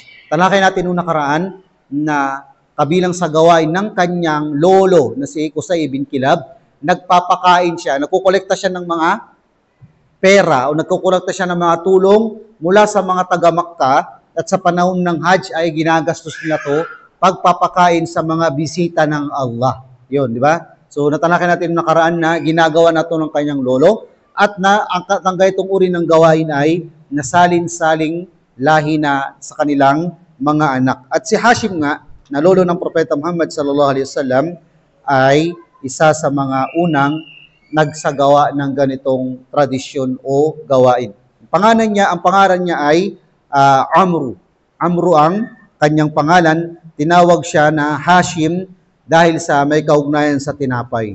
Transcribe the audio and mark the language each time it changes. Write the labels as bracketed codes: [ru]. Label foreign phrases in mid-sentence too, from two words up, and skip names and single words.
[tl] Talakay natin nung nakaraan na kabilang sa gawain ng kanyang lolo na si Qusay bin Kilab, nagpapakain siya, nagkukolekta siya ng mga pera o nagkukolekta siya ng mga tulong mula sa mga taga-Makkah, at sa panahon ng Hajj ay ginagastos niya to pagpapakain sa mga bisita ng Allah. Yun, di ba? So natalakay natin nakaraan na ginagawa na to ng kanyang lolo, at na ang ganitong uri ng gawain ay na salin-saling lahi na sa kanilang mga anak. At si Hashim nga, na lolo ng Propeta Muhammad [ar] صلى الله عليه وسلم, [tl] ay isa sa mga unang nagsagawa ng ganitong tradisyon o gawain. Ang pangalan niya ay Amru. Amru ang kanyang pangalan. Tinawag siya na Hashim dahil sa may kaugnayan sa tinapay.